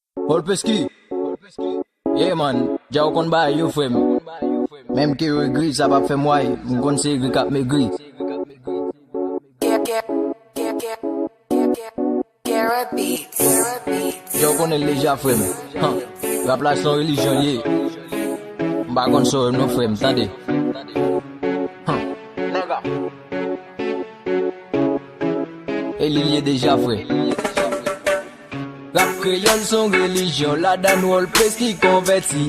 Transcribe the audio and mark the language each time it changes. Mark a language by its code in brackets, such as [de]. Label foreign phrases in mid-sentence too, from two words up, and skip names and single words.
[ht] Old Pesky. [en] Yeah, man. [ht] Dja ou konn bay, yo, frè. Menm ke yo egri, sa pa fè m way. M konn se egri k ap megri. [en] Get, get, get, get, get, get, Garrett Beats. [ht] Dja ou konnen leja, frè. Han. Rap la se yon relijyon, ye. M pa konn so non, frè, tande. Han. E li liye deja, frè. Rap kreyòl se yon relijyon, la dan Old Pesky konvèti.